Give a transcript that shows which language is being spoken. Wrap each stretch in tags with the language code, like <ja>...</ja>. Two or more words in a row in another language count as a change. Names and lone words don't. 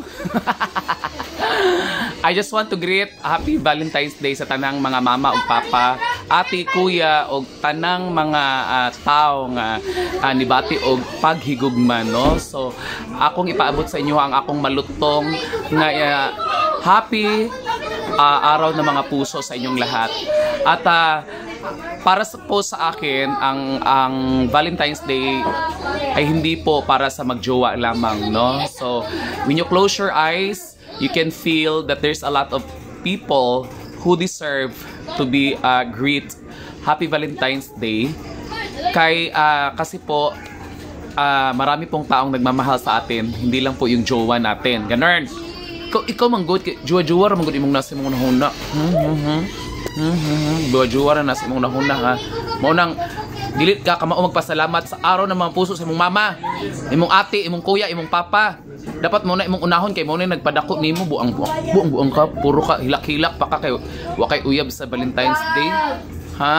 <en>I just want to greet Happy Valentine's Day</en> <ceb>sa tanang mga mama ug papa, ati, kuya ug tanang mga tao nga nibati og paghigugma, no? So akong ipaabot sa inyo ang akong malutong nga</ceb> <tl>happy araw ng mga puso sa inyong lahat. At para po sa akin ang Valentine's Day ay hindi po para sa magjowa lamang, no?</tl> <en>So when you close your eyes, you can feel that there's a lot of people who deserve to be greet Happy Valentine's Day.</en> <tl>Kasi po marami pong taong nagmamahal sa atin, hindi lang po yung jowa natin.</tl> <ceb>Ganun. Ikaw manggod, jowa-jowa manggod imong nasa imong nahuna. Jowa-jowa na nasa imong nahuna, ha. Maunang dilit ka kamao magpasalamat sa</ceb> <tl>araw ng mga puso</tl> <ceb>sa imong mama, imong ate, imong kuya, imong papa. Dapat mo na imong unahon kay mo na nagpadako nimo buang ka, puro ka hilak-hilak pa ka kay wa kay uyab sa Valentine's Day, ha?</ceb>